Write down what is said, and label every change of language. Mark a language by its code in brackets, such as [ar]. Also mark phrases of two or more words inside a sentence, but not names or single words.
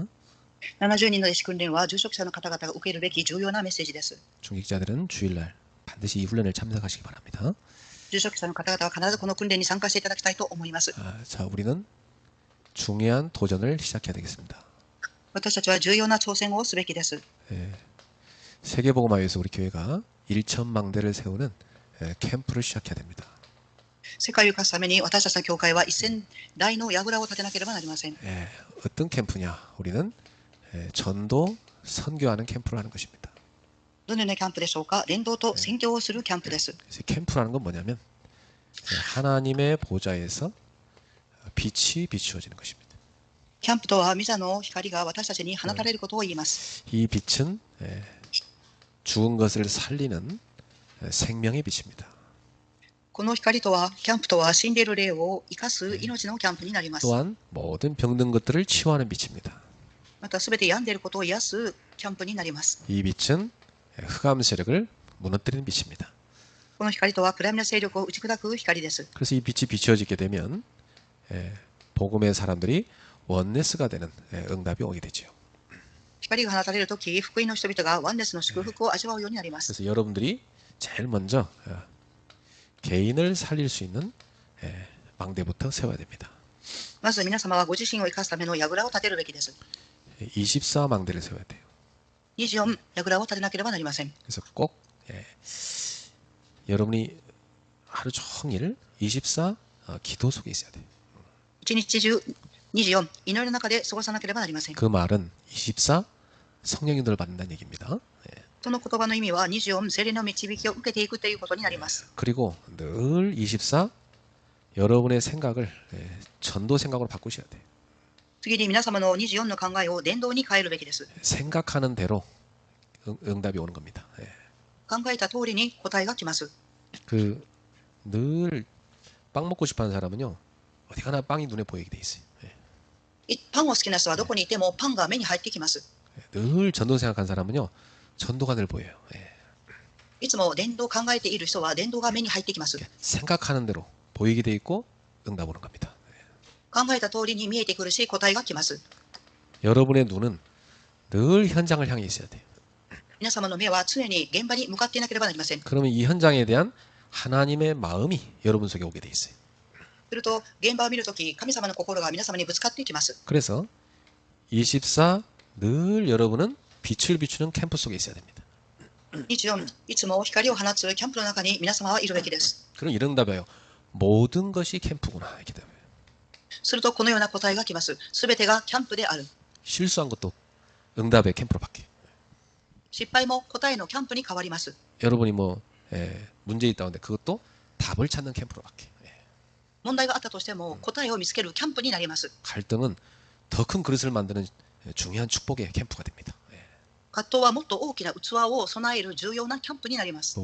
[ja] 70 人の弟子訓練は住職者の方々が受けるべき重要なメッセージです。 [ko] 중직자들은 주일날 반드시 이 훈련을 참석하시기 바랍니다. [ja] 住職者の方々は必ずこの訓練に参加していただきたいと思います。 [ko] 자, 우리는 중요한 도전을 시작해야 되겠습니다. [ja] 私たちは重要な挑戦をすべきです。 [ko] 세계복음화위해서 우리 교회가 1,000망대를 세우는 캠프를 시작해야 됩니다. [ja] 世界を生かすために私たちの教会は1000台の櫓を立てなければなりません。 [ko] 어떤 캠프냐? 우리는 전도, 선교하는 캠프를 하는 것입니다. [ja] どのようなキャンプでしょうか。伝道と宣教をするキャンプです。 [ko] 그래서 캠프라는 건 뭐냐면 하나님의 보좌에서 빛이 비추어지는 것입니다. [ja] キャンプとは御座の光が私たちに放たれることを言います。 [ko] 이 빛은 죽은 것을 살리는 생명의 빛입니다. [ja] この光とは、キャンプとは死んでいる霊を生かす命のキャンプになります。 [ko] 또한 모든 병든 것들을 치유하는 빛입니다. [ja] またすべて病んでいることを癒すキャンプになります。 [ko] 이 빛은 흑암 세력을 무너뜨리는 빛입니다. [ja] この光とは暗闇の勢力を打ち砕く光です。 [ko] 그래서 이 빛이 비추어지게 되면 복음의 사람들이 원네스가 되는 응답이 오게 되죠. [ja] 光が放たれるとき、福音の人々がワンネスの祝福を味わうようになります。 [ko] 그래서 여러분들이 제일 먼저 개인을 살릴 수 있는 망대부터 세워야 됩니다. [ja] まず皆様はご自身を生かすための櫓を立てるべきです。 [ko] 24망대를 세워야 돼요. [ja] 24 櫓を立てなければなりません。 [ko] 그래서 꼭 여러분이 하루 종일 24 기도 속에 있어야 돼요. [ja] 一日中24祈りの中で過ごさなければなりません。 [ko] 그 말은 24 성령 인도를 받는다는 얘기입니다. [ja] その言葉の意味は24聖霊の導きを受けていくということになります。 [ko] 그리고 늘 24 여러분의 생각을 전도 생각으로 바꾸셔야 돼요. [ja] 次に皆様の24の考えを伝道に変えるべきです。 [ko] 생각하는 대로 응답이 오는 겁니다. [ja] 考えた通りに答えが来ます。 [ko] 그 늘 빵 먹고 싶어하는 사람은요 어디 가나 빵이 눈에 보이게 돼 있어요. [ja] パンを好きな人はどこにいてもパンが目に入ってきます。 [ko] 늘 전도 생각하는 사람은요 전도가 늘 보여요. [ja] いつも伝道を考えている人は伝道が目に入ってきます。 [ko] 생각하는 대로 보이게 돼 있고 응답 오는 겁니다. [ja] 考えた通りに見えてくるし答えが来ます。 [ko] 여러분의 눈은 늘 현장을 향해 있어야 돼요. [ja] 皆様の目は常に現場に向かっていなければなりません。 [ko] 그러면 이 현장에 대한 하나님의 마음이 여러분 속에 오게 돼 있어요. [ja] すると現場を見るとき、神様の心が皆様にぶつかっていきます。 [ko] 그래서 24 늘 여러분은 빛을 비추는 캠프 속에 있어야 됩니다. [ja] 24 いつも光を放つキャンプの中に皆様はいるべきです。 [ko] 그럼 이런 답이에요. 모든 것이 캠프구나 이렇게 답이에요. [ja] するとこのような答えが来ます。すべてがキャンプである。 [ko] 실수한 것도 응답의 캠프로 바뀌어요. [ja] 失敗も答えのキャンプに変わります。 [ko] 여러분이 뭐 문제 있다는데 그것도 답을 찾는 캠프로 바뀌어요. [ja] 問題があったとしても答えを見つけるキャンプになります。 [ko] 갈등은 더 큰 그릇을 만드는 중요한 축복의 캠프가 됩니다. [ja] 葛藤はもっと大きな器を備える重要なキャンプになります。